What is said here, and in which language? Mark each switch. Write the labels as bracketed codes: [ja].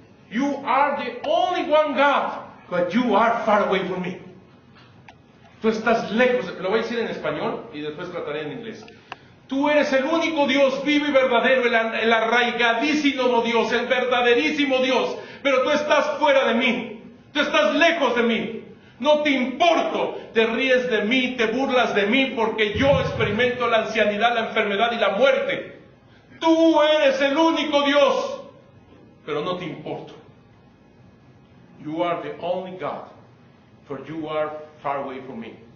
[en] You are the only one God, but you are far away from me. [es] Tú estás lejos, lo voy a decir en español y después trataré en inglés. Tú eres el único Dios vivo y verdadero, el arraigadísimo Dios, el verdaderísimo Dios, pero tú estás fuera de mí, tú estás lejos de mí. No te importo, te ríes de mí, te burlas de mí, porque yo experimento la ancianidad, la enfermedad y la muerte. Tú eres el único Dios, pero no te importo. [en] You are the only God, for you are far away from me.